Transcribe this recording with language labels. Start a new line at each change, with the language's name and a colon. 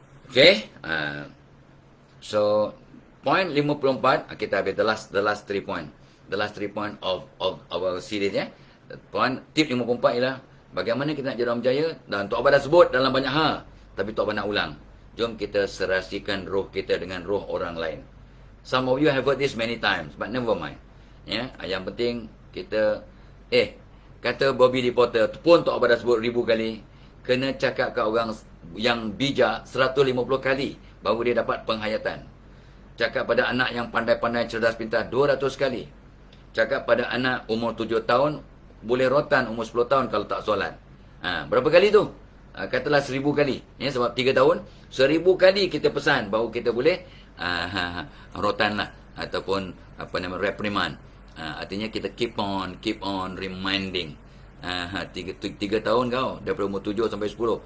English: Okay, so point 54
Malay: kita habis
English: the last 3 point of our series, ya.
Malay: Tip 54 ialah bagaimana kita nak jadi orang berjaya, dan Tok Abah dah sebut dalam banyak hal, tapi Tok Abah nak ulang. Jom kita serasikan roh kita dengan roh orang lain.
English: Some of you have heard this many times, but never mind.
Malay: Ya, yang penting kita kata Bobby Porter pun Tok Abah dah sebut 1000 kali, kena cakap kat orang yang bijak 150 kali baru dia dapat penghayatan. Cakap pada anak yang pandai-pandai, cerdas, pintar 200 kali. Cakap pada anak umur 7 tahun, boleh rotan umur 10 tahun kalau tak solat. Berapa kali tu? Katalah 1000 kali. Ya, sebab 3 tahun, 1000 kali kita pesan baru kita boleh rotan lah. Ataupun reprimand. Artinya kita
English: keep on reminding.
Malay: 3 tahun kau, daripada umur 7 sampai 10.